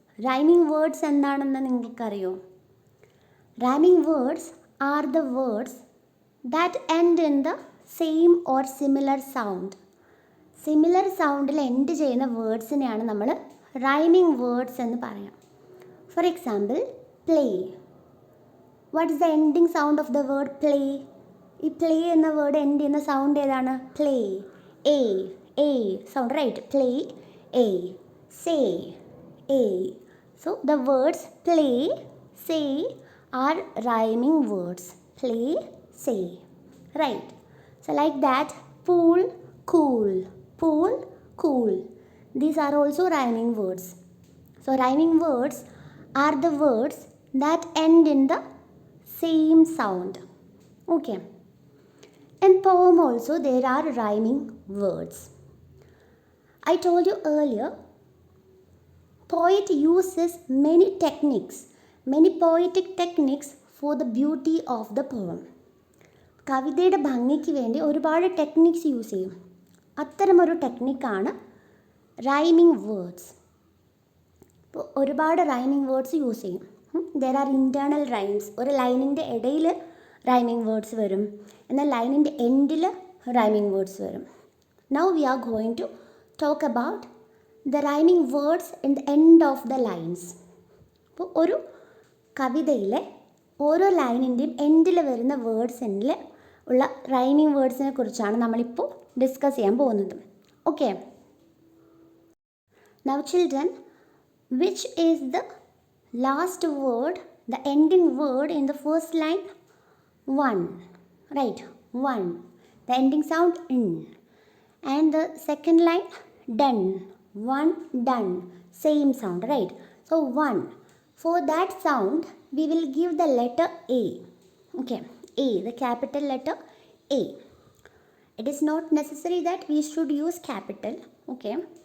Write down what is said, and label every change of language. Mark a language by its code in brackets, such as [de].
[en] Rhyming words [ml] എന്താണെന്ന് നിങ്ങൾക്കറിയോ? [en] Rhyming words are the words that end in the same or similar sound. [ml] Similar soundil end ചെയ്യുന്ന വേർഡ്സിനെയാണ് നമ്മൾ rhyming words എന്ന് പറയാം. [en] For example, play. What is the ending sound of the word play? [ml] ഈ play എന്ന word end ചെയ്യുന്ന sound ഏതാണ്? [en] Play. A sound, right? Play, a. Say, a. So the words play, say are rhyming words. Play, say, right? So like that, pool, cool. Pool, cool. These are also rhyming words. So rhyming words are the words that end in the same sound. Okay. In poem also there are rhyming words. I told you earlier, poet uses many techniques, many poetic techniques for the beauty of the poem. [ml] കവിതയുടെ ഭംഗിക്ക് വേണ്ടി ഒരുപാട് techniques use ചെയ്യും. അത്തരമൊരു ടെക്നിക്കാണ് rhyming words. ഇപ്പോൾ ഒരുപാട് rhyming words use ചെയ്യും. [en] There are internal rhymes. [ml] ഒരു ലൈനിൻ്റെ ഇടയിൽ റൈമിംഗ് വേർഡ്സ് വരും, എന്നാൽ ലൈനിൻ്റെ എൻഡിൽ റൈമിംഗ് വേർഡ്സ് വരും. [en] Now we are going to talk about the rhyming words in the end of the lines. [ml] അപ്പോൾ ഒരു കവിതയിലെ ഓരോ ലൈനിൻ്റെയും എൻഡിൽ വരുന്ന വേർഡ്സിൽ ഉള്ള റൈമിംഗ് വേർഡ്സിനെ കുറിച്ചാണ് നമ്മളിപ്പോൾ ഡിസ്കസ് ചെയ്യാൻ പോകുന്നത്. [en] Okay, now children, which is the last word, the ending word in the first line? One, right? One. The ending sound in. And the second line, done. One, done. Same sound, right? So one. For that sound, we will give the letter A. Okay, A, the capital letter A. It is not necessary that we should use capital. Okay.